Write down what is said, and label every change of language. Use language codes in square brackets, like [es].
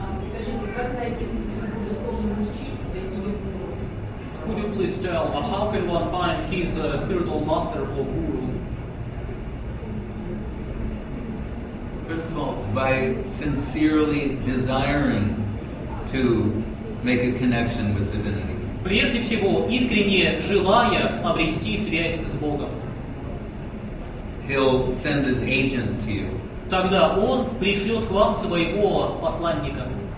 [ru] Скажите, как найти духовного учителя или гуру? [en] Could you please tell how can one find his spiritual master or guru? First of all, by sincerely desiring to make a connection with divinity. [ru] Прежде всего, искренне желая обрести связь с Богом. [en] He'll send his agent to you. [ru] Тогда Он пришлет к вам своего посланника.